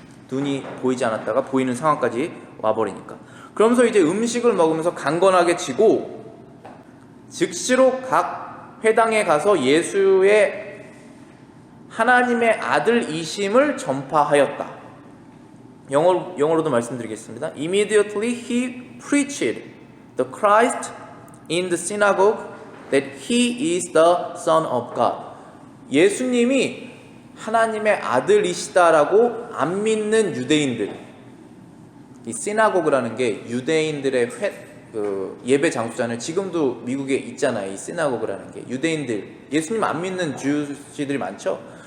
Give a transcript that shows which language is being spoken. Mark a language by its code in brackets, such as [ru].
[ko] 눈이 보이지 않았다가 보이는 상황까지 와버리니까. 그러면서 이제 음식을 먹으면서 강건하게 지고 즉시로 각 회당에 가서 예수의 하나님의 아들이심을 전파하였다. 영어로도 말씀드리겠습니다. [en] Immediately he preached the Christ in the synagogue that he is the Son of God. [ko] 예수님이 하나님의 아들이시다라고 안 믿는 유대인들, 이 시나고그라는 게 유대인들의 예배 장소잖아요. 지금도 미국에 있잖아요. 이 시나고그라는 게 유대인들, 예수님 안 믿는 주지들이 많죠.